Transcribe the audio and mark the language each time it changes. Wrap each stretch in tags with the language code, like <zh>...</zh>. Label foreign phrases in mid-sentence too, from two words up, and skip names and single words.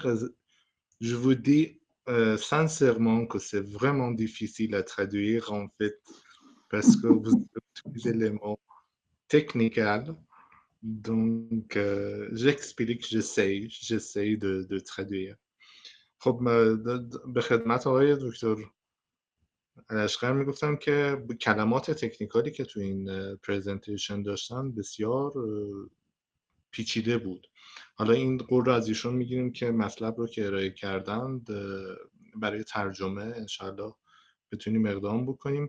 <fr>Je vous dis sincèrement que c'est vraiment difficile à traduire, en fait, parce que vous avez des éléments techniques. Donc, j'explique, j'essaye de traduire.</fr> <fa>خب به خدمت آقای دکتر لشکر میگفتم که کلمات تکنیکالی که تو این پرزنتیشن داشتن بسیار پیچیده بود. حالا این قول رو از ایشون میگیریم که مطلب رو که ارائه کردند برای ترجمه انشاءالله بتونیم اقدام بکنیم.</fa>